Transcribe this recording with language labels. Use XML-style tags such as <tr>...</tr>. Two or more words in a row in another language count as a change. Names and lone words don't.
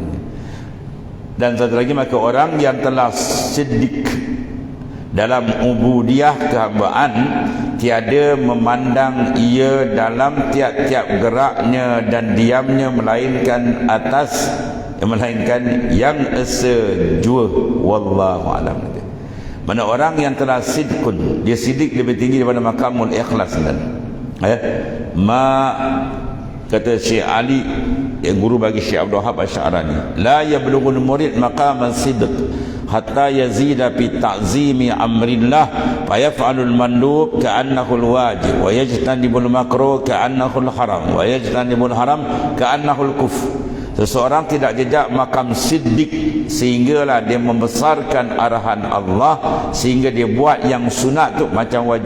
<ms>Dan satu lagi, maka orang yang telah siddiq dalam ubudiyah kehambaan, tiada memandang ia dalam tiap-tiap geraknya dan diamnya, melainkan yang esa jua.</ms> <ar>والله أعلم.</ar> <ms>Mana orang yang telah sidqun, dia sidik lebih tinggi daripada makamul ikhlas dan kata Syekh Ali, yang guru bagi Syekh Abdul Wahab Asy'arani,</ms> <ar>لا يبلغ المريد مقام الصدق حتى يزيد في تعظيم أمر الله فيفعل المندوب كأنه الواجب ويجتنب المكروه كأنه الحرام ويجتنب الحرام كأنه الكفر.</ar> <ms>Seseorang tidak jejak makam siddiq sehinggalah dia membesarkan arahan Allah, sehingga dia buat yang sunat tu macam wajib.</ms>